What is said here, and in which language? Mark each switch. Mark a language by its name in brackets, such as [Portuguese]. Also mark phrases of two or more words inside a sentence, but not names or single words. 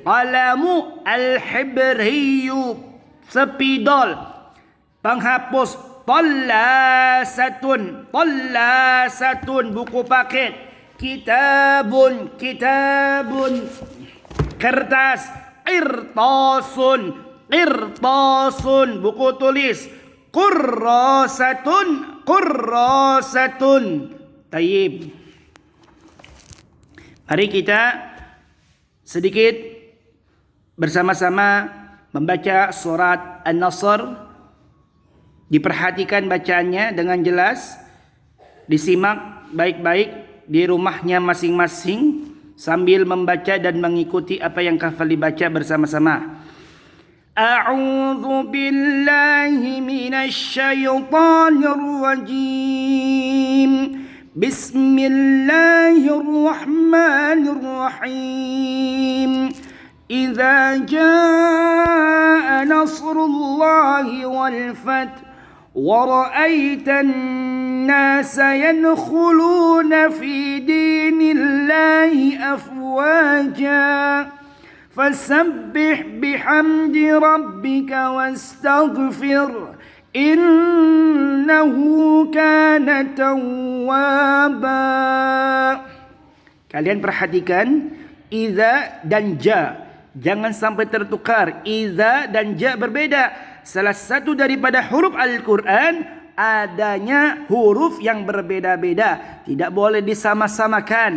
[Arabic] قلم الحبري, [Indonesian] spidol, penghapus, [Arabic] طلاسة طلاسة, [Indonesian] buku paket, [Arabic] كتاب كتاب, kertas, قرطاس قرطاس, [Indonesian] buku tulis, [Arabic] كراسة كراسة. [Indonesian] Tayyib. Mari kita sedikit bersama-sama membaca surat An-Nasr. Diperhatikan bacaannya dengan jelas, disimak baik-baik di rumahnya masing-masing sambil membaca dan mengikuti apa yang hafal dibaca bersama-sama. [Arabic] أعوذ بالله من الشيطان الرجيم. بسم الله الرحمن الرحيم. إذا جاء نصر الله والفتح ورأيت الناس يدخلون في دين الله أفواجا فسبح بحمد ربك واستغفر إنه كان توابا. [Indonesian] Kalian perhatikan iza dan ja, jangan sampai tertukar. Iza dan ja berbeda. Salah satu daripada huruf Al-Quran adanya huruf yang berbeda-beda, tidak boleh disama-samakan.